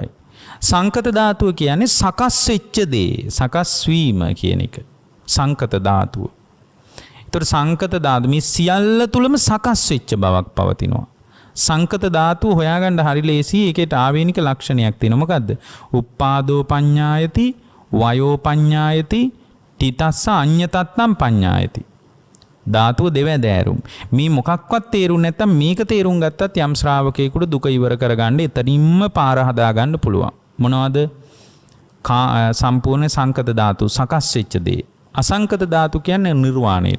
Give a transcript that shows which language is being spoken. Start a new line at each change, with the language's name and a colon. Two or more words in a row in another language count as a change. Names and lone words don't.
Sinhala: සංකත ධාතුව කියන්නේ සකස් වෙච්ච දේ, සකස් වීම කියන එක. සංකත ධාතුව. ඒතර සංකත ධාතු මේ සියල්ල තුලම සකස් වෙච්ච බවක් පවතිනවා. සංකත ධාතුව හොයාගන්න හරි ලේසි. ඒකේට ආවේනික ලක්ෂණයක් තියෙනවා. මොකද්ද?
Pali: උප්පාදෝ පඤ්ඤායති, වයෝ පඤ්ඤායති, තිතස්ස අඤ්ඤතත්තම් පඤ්ඤායති.
Sinhala: ධාතුව දෙවැදෑරුම්. මේ මොකක්වත් තේරුම් නැත්නම් මේක තේරුම් ගත්තත් යම් ශ්‍රාවකයෙකුට දුක ඉවර කරගන්න එතනින්ම පාර හදා ගන්න පුළුවන්. මොනවද? සම්පූර්ණ සංකත ධාතු, සකස් වෙච්ච දේ. අසංකත ධාතු කියන්නේ නිර්වාණයට.